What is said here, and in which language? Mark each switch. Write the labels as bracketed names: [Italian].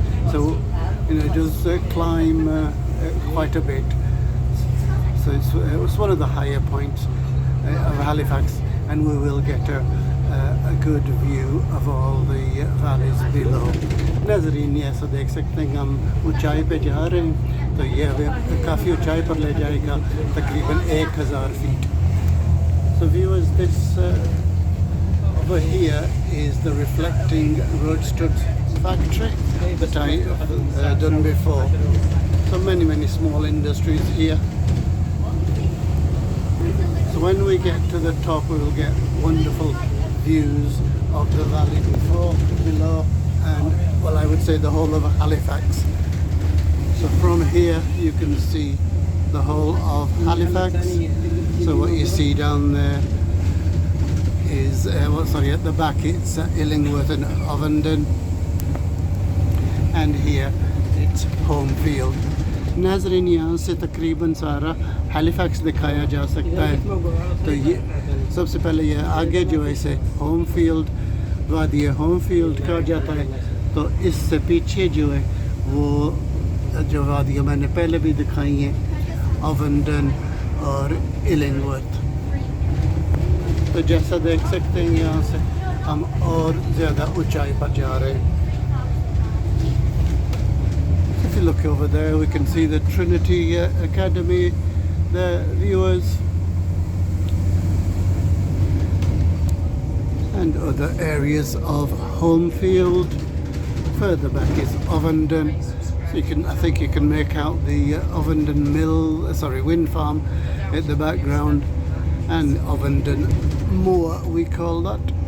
[English] So you know, it does climb quite a bit. So it was one of the higher points of Halifax, and we will get a good view of all the valleys below. [Hindi] नाज़रीन, ये ऐसा देख सकते हैं हम ऊंचाई पे जा रहे हैं. तो ये हमें काफ़ी ऊंचाई पर ले जाएगा, तकरीबन 1000 feet. [English] So viewers, this over here is the reflecting road stud factory that I done before. So many small industries here. So when we get to the top, we will get wonderful views of the valley below, and well, I would say the whole of Halifax. So from here you can see the whole of Halifax. So what you see down there is at the back it's Illingworth and Ovenden, and here it's Homefield. [Hindi] नाज़रीन, यहाँ से तकरीबन सारा Halifax दिखाया जा सकता है. तो ये सबसे पहले ये आगे जो है इसे होमफील्ड वादी होमफील्ड कहा जाता है. तो इससे पीछे जो है वो जो वादियाँ मैंने पहले भी दिखाई हैं, ओवेंडन और इलिंगवर्थ. तो जैसा देख सकते हैं यहाँ से हम और ज़्यादा ऊंचाई पर जा रहे हैं. [English] If you look over there, we can see the Trinity Academy there, viewers, and other areas of Homefield. Further back is Ovenden. So I think you can make out the Ovenden wind farm at the background, and Ovenden Moor we call that.